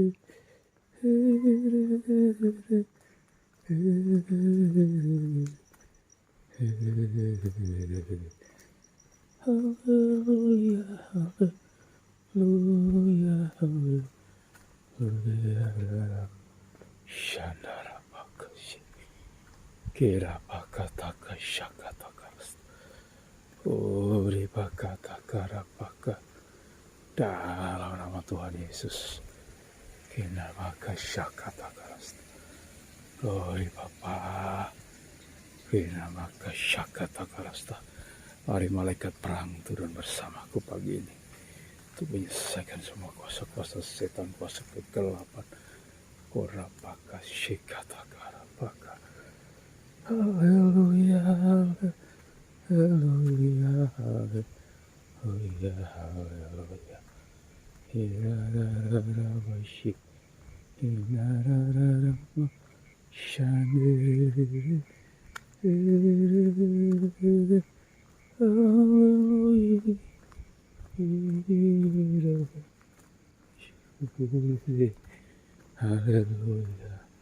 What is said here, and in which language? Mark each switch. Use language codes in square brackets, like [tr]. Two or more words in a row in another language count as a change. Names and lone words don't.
[id] Haleluya, haleluya, haleluya. Shandara bakashi, kira bakata kashakata karas, ori bakata karapaka. Dalam nama Tuhan Yesus, kina bakashakata karas. Oi Bapa, Kina maka syakata karasta. Mari malaikat perang turun bersamaku pagi ini untuk menyelesaikan semua kuasa-kuasa setan, kuasa kegelapan. Korapaka syikata karapaka. Haleluya, haleluya, haleluya, haleluya. Hirararabashi, hirarararama, shandere, haleluya, haleluya.